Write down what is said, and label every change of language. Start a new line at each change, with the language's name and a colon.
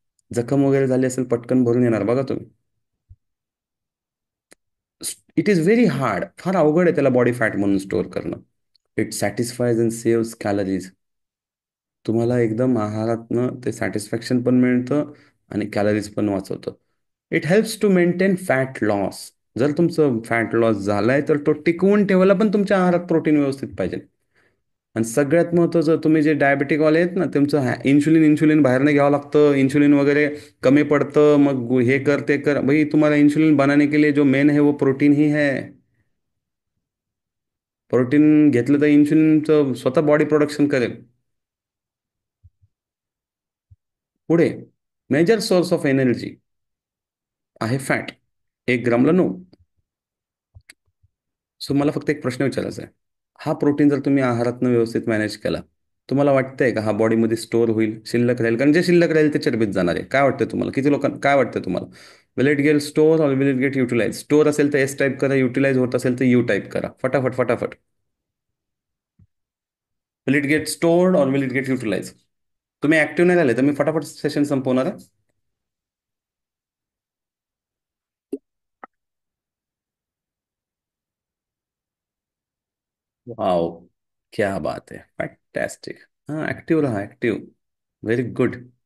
Marathi: जखम वगैरे झाली असेल, पटकन भरून येणार बघा तुम्ही.
English: it is very hard,
Marathi: फार अवघड आहे त्याला बॉडी फॅट म्हणून स्टोअर करणं.
English: It satisfies and saves calories.
Marathi: तुम्हाला एकदम आहारातनं ते सॅटिस्फॅक्शन पण मिळतं, आणि कॅलरीज पण वाचवतं.
English: It helps to maintain fat loss.
Marathi: जर तुमचं फॅट लॉस झालाय तर तो टिकवून ठेवायला पण तुमच्या आहारात प्रोटीन व्यवस्थित पाहिजे. आणि सगळ्यात महत्त्वाचं, तुम्ही जे डायबेटिकवाले आहेत ना, तुमचं इन्शुलिन इन्शुलिन बाहेरनं घ्यावं लागतं, इन्शुलिन वगैरे कमी पडतं, मग हे कर ते कर.
Hindi: भाई
Marathi: तुम्हाला
Hindi: इन्शुलिन बनाने के लिए जो मेन है वो प्रोटीन ही है.
Marathi: प्रोटीन घेतलं तर इन्शुलिनचं स्वतः बॉडी प्रोडक्शन करेल. पुढे, मेजर सोर्स ऑफ एनर्जी आहे फॅट. 1 ग्रामला 9. सो मला फक्त एक प्रश्न विचारायचा आहे. हा प्रोटीन जर तुम्ही आहारातनं व्यवस्थित मॅनेज केला, तुम्हाला वाटतंय का हा बॉडीमध्ये स्टोअर होईल, शिल्लक राहील? कारण जे शिल्लक राहील ते चरबीत जाणार आहे. काय वाटतं तुम्हाला? किती लोकांना काय वाटतं तुम्हाला?
English: Will it get store or will it get utilize?
Marathi: Store असेल तर एस टाईप करा, युटिलाइज होत असेल तर यू टाईप करा. फटाफट फटाफट.
English: Will it get stored or will it get utilize?
Marathi: तुम्ही ऍक्टिव्ह नाही झाले तर मी फटाफट सेशन संपवणार आहे.
English: wow,
Hindi: क्या बात है,
English: Fantastic. हाँ, active रहा, active. Very good.